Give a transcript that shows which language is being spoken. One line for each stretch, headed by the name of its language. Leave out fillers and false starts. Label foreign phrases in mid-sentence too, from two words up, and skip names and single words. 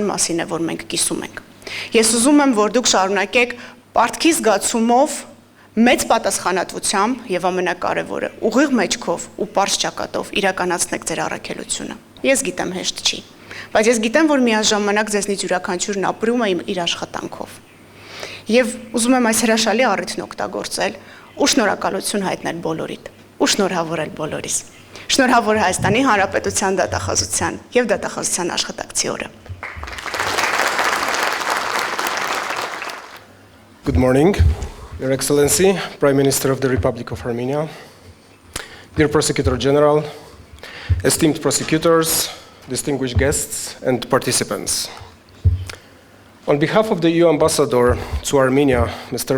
Armenian: մասին է, որ մենք կիսում ենք։ Ես ուզում եմ, որ դուք շարունակեք պարտքի զգացումով, մեծ պատասխանատվությամբ և ամենակարևորը ուղիղ մեջքով ու պարզ ճակատով իրականացնեք ձեր առաքելությունը։ Ես գիտեմ հեշտ չի, բայց ես գիտեմ, որ միաժամանակ ձեզնից յուրաքանչյուրն ապրում է իր աշխատանքով։ Եվ ուզում եմ այս հրաշալի առիթն օգտագործել ու շնորհակալություն հայտնել բոլորիդ ու շնորհավորել բոլորիս։ Շնորհավոր Հայաստանի Հանրապետության դատախազության և դատախազության աշխատակցի օրը։
English: Good morning, Your Excellency, Prime Minister of the Republic of Armenia, Dear Prosecutor General, esteemed prosecutors, distinguished guests, and participants. On behalf of the EU Ambassador to Armenia, Mr.